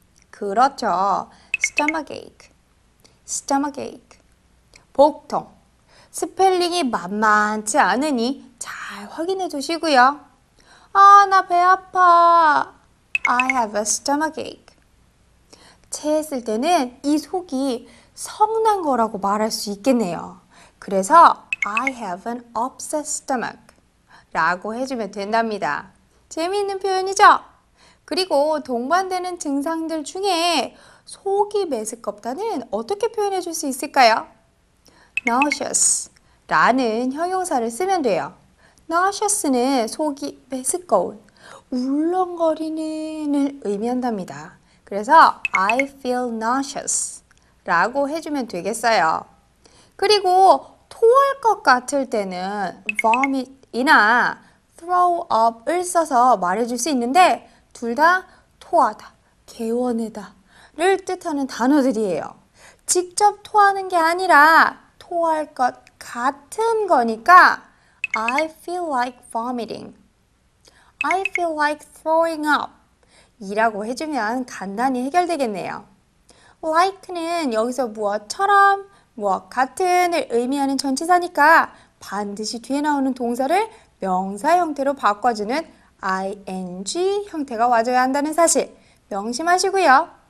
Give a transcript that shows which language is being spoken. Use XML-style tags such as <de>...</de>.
<ko>그렇죠. stomachache, stomachache. 복통. 스펠링이 만만치 않으니 잘 확인해 주시고요. 아, 나 배 아파.</ko> <en>I have a stomachache.</en> <ko>체했을 때는 이 속이 성난 거라고 말할 수 있겠네요. 그래서</ko> <en>I have an upset stomach</en> <ko>라고 해주면 된답니다. 재미있는 표현이죠? 그리고 동반되는 증상들 중에 속이 메스껍다는 어떻게 표현해 줄 수 있을까요? nauseous 라는 형용사를 쓰면 돼요. nauseous는 속이 메스꺼운, 울렁거리는을 의미한답니다. 그래서</ko> <en>I feel nauseous</en> <ko>라고 해주면 되겠어요. 그리고 토할 것 같을 때는 vomit이나 throw up을 써서 말해줄 수 있는데 둘 다 토하다, 개원하다 를 뜻하는 단어들이에요. 직접 토하는 게 아니라 토할 것 같은 거니까</ko> <en>I feel like vomiting I feel like throwing up</en> <ko>이라고 해주면 간단히 해결되겠네요. like는 여기서 무엇처럼, 무엇 같은을 의미하는 전치사니까 반드시 뒤에 나오는 동사를 명사 형태로 바꿔주는 ing 형태가 와줘야 한다는 사실 명심하시고요.</ko>